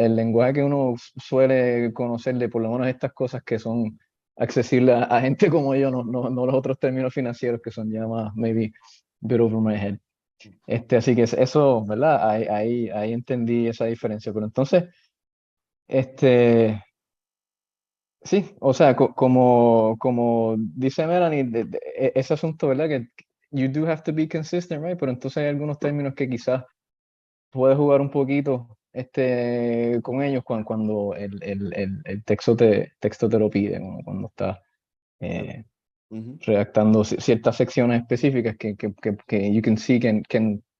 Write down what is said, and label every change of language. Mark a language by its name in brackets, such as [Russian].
[Spanish] El lenguaje que uno suele conocer de por lo menos estas cosas que son accesibles a gente como yo, no los otros términos financieros que son ya más, [English] maybe, a bit over my head. [Spanish] Así que eso, ¿verdad? Ahí entendí esa diferencia. Pero entonces, sí, o sea, como dice Melanie, ese asunto, ¿verdad? Que [English] you do have to be consistent, right? [Spanish] Pero entonces hay algunos términos que quizás puedes jugar un poquito con ellos cuando el texto te lo pide, cuando estás redactando ciertas secciones específicas que [English] you can see can